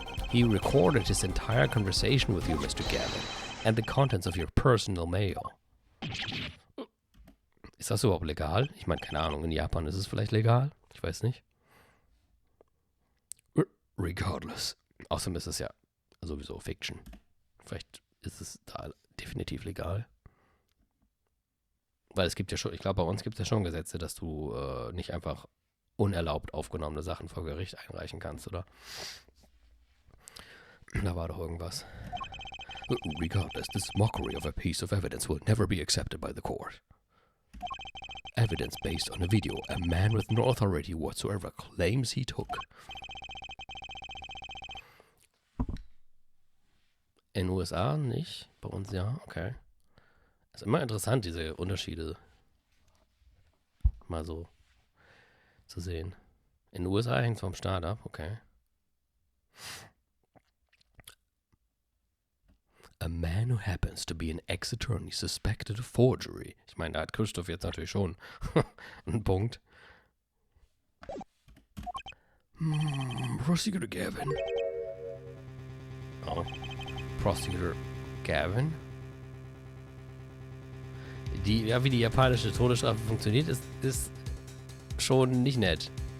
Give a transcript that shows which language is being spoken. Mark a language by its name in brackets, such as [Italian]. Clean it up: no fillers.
[English] He recorded his entire conversation with you, Mr. Gavin, and the contents of your personal mail. [German] Ist das überhaupt legal? Ich meine, keine Ahnung, in Japan ist es vielleicht legal? Ich weiß nicht. [English] Regardless. [German] Außerdem ist es ja sowieso Fiction. Vielleicht ist es da definitiv legal. Weil es gibt ja schon, ich glaube, bei uns gibt es ja schon Gesetze, dass du nicht einfach unerlaubt aufgenommene Sachen vor Gericht einreichen kannst, oder? Da war doch irgendwas. [English] Regardless, this mockery of a piece of evidence will never be accepted by the court. Evidence based on a video a man with no authority whatsoever claims he took. [German] In den USA nicht, bei uns ja, okay. Ist immer interessant, diese Unterschiede mal so zu sehen. In den USA hängt es vom Staat ab, okay. [English] A man who happens to be an ex-attorney suspected of forgery. [German] Ich meine, da hat Christoph jetzt natürlich schon einen Punkt. [English] Prosecutor Gavin. Oh. Prosecutor Gavin. [German] Wie die japanische Todesstrafe funktioniert, ist schon nicht nett.